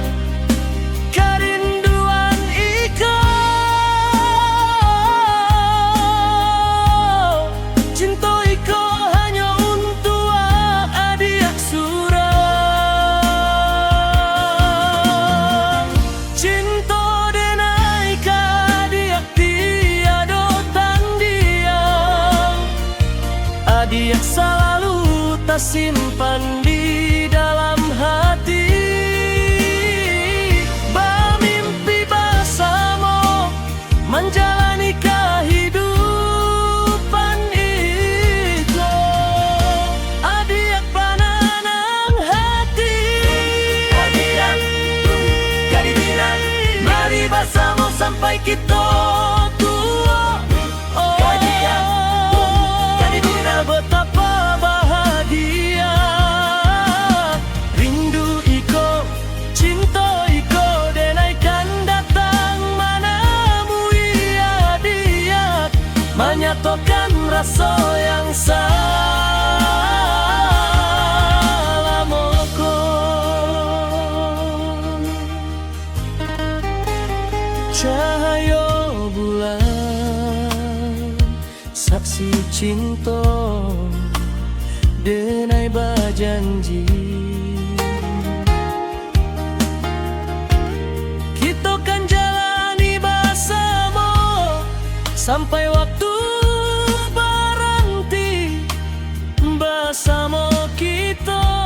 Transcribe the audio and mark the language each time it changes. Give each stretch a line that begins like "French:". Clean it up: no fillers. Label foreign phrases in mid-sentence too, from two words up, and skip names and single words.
Minangkabau: Kerinduan iko, cinta iko hanya untuk adik surang. Cinta denai ka adik tiada tandingan,
Indonesian: adik selalu tersimpan di dalam hati. Bermimpi bersama menjalani kehidupan itu,
Minangkabau: adik pananang hati. Adik Gadih Minang, mari bersama sampai kita tua. Gadih Minang, betapa bahagia. Rindu iko, cinta iko, denai kan datang menemui adik, menyatukan rasa yang salamoko.
Indonesian: Cahaya bulan, saksi cinta, denai berjanji, kita kan jalani bersama sampai waktu berhenti bersama kita.